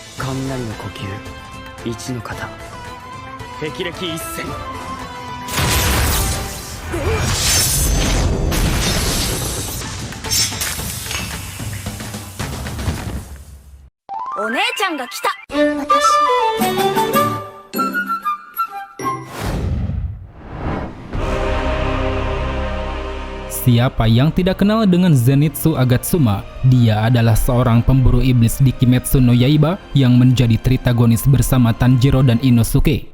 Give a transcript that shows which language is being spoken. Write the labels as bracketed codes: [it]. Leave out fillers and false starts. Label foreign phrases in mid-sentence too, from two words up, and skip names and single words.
[ja] 雷の呼吸一の型霹靂一閃。お姉ちゃんが来た。 [id] Siapa yang tidak kenal dengan Zenitsu Agatsuma? Dia adalah seorang pemburu iblis di Kimetsu no Yaiba yang menjadi tritagonis bersama Tanjiro dan Inosuke.